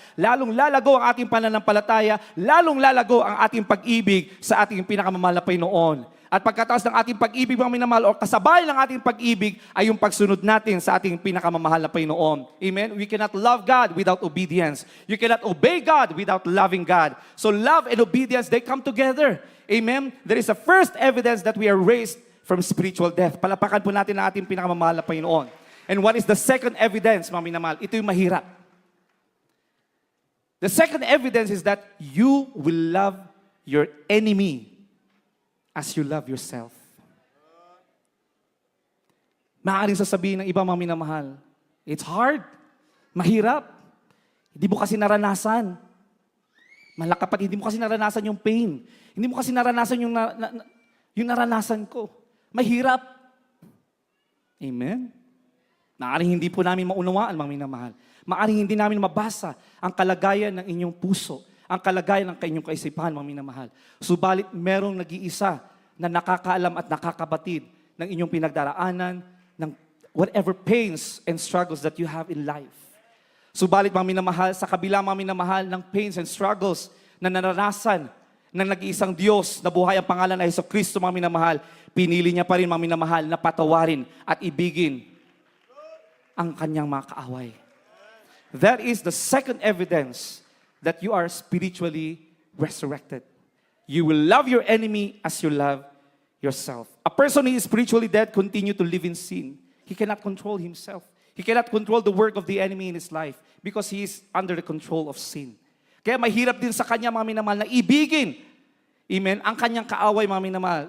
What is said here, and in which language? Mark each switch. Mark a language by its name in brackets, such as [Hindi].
[Filipino] Lalong lalago ang ating pananampalataya, lalong lalago ang ating pag-ibig sa ating pinakamamahal na Panginoon. At pagkatapos ng ating pag-ibig, mga minamahal, o kasabay ng ating pag-ibig ay yung pagsunod natin sa ating pinakamamahal na Panginoon. [English] Amen? We cannot love God without obedience. You cannot obey God without loving God. So love and obedience, they come together. Amen? There is a first evidence that we are raised from spiritual death. [Filipino] Palapakan po natin ang ating pinakamamahal na Panginoon. [English] And what is the second evidence, [Filipino] mga minamahal? Ito yung mahirap. [English] The second evidence is that you will love your enemy as you love yourself. [Filipino] Maaaring sasabihin ng iba, mga minamahal, [English] it's hard, [Filipino] mahirap, hindi mo kasi naranasan. Malakapat, hindi mo kasi naranasan yung pain. Hindi mo kasi naranasan yung naranasan ko. Mahirap. Amen? Maaaring hindi po namin maunawaan, mga minamahal. Maaaring hindi namin mabasa ang kalagayan ng inyong puso, ang kalagayan ng inyong kaisipan, mga minamahal. Subalit, merong nag-iisa na nakakaalam at nakakabatid ng inyong pinagdaraanan, ng [English] whatever pains and struggles that you have in life. [Filipino] Subalit, mga minamahal, sa kabila, mga minamahal, ng [English] pains and struggles [Filipino] na naranasan ng nag-iisang Diyos na buhay ang pangalan na Hesus Kristo, mga minamahal, pinili niya pa rin, mga minamahal, na patawarin at ibigin ang kanyang mga kaaway. [English] That is the second evidence that you are spiritually resurrected. You will love your enemy as you love yourself. A person who is spiritually dead continue to live in sin. He cannot control himself. He cannot control the work of the enemy in his life because he is under the control of sin. [Filipino] Kaya mahirap din sa kanya, mga minamahal, na ibigin, amen, ang kanyang kaaway, mga minamahal.